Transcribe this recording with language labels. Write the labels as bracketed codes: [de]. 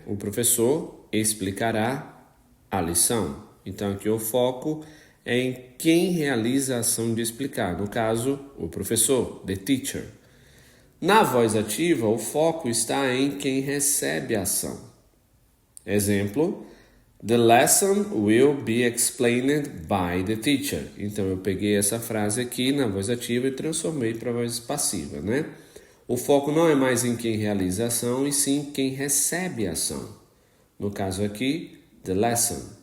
[pt] O professor explicará a lição. Então aqui o foco é em quem realiza a ação de explicar, no caso, o professor, [en] the teacher. [pt] Na voz ativa, o foco está em quem recebe a ação. [en] Exemplo: The lesson will be explained by the teacher. [pt] Então eu peguei essa frase aqui na voz ativa e transformei para a voz passiva, né? O foco não é mais em quem realiza a ação, e sim quem recebe a ação. No caso aqui, [en] the lesson.